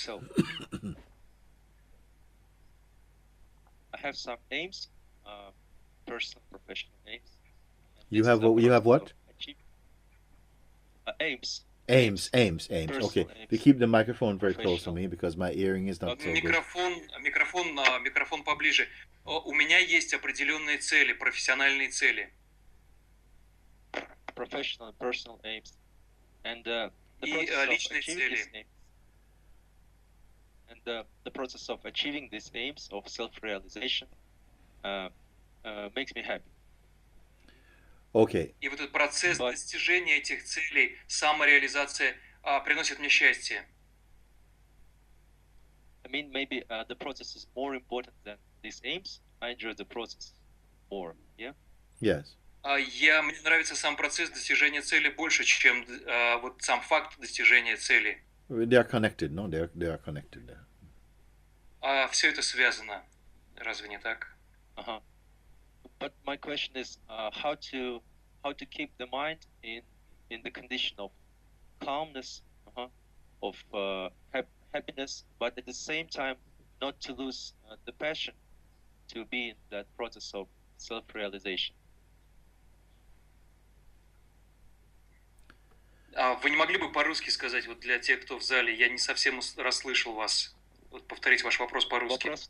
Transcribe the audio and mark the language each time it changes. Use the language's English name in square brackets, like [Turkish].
[English] So, I have some names, personal, professional names. You have what? Aims. Aims. Okay. We keep the microphone very close to me because my hearing is not so good. [Russian] Микрофон поближе. У меня есть определенные цели, профессиональные цели. [English] Professional and personal aims. And the [Russian] И личные цели. [English] And the process of achieving these aims of self-realization makes me happy. Okay. [Russian] И вот этот процесс достижения этих целей, самореализация, приносит мне счастье. [English] I mean, maybe the process is more important than these aims. I enjoy the process more. Yeah. Yes. [Russian] Мне нравится сам процесс достижения цели больше, чем вот сам факт достижения цели. [English] They are connected, no? They are connected. [Russian] Все это связано, разве не так? [English] Uh-huh. But my question is how to keep the mind in the condition of calmness, of happiness, but at the same time not to lose the passion to be in that process of self-realization. [Russian] Вы не могли бы по-русски сказать, вот для тех, кто в зале, я не совсем расслышал вас. Вот повторить ваш вопрос по-русски.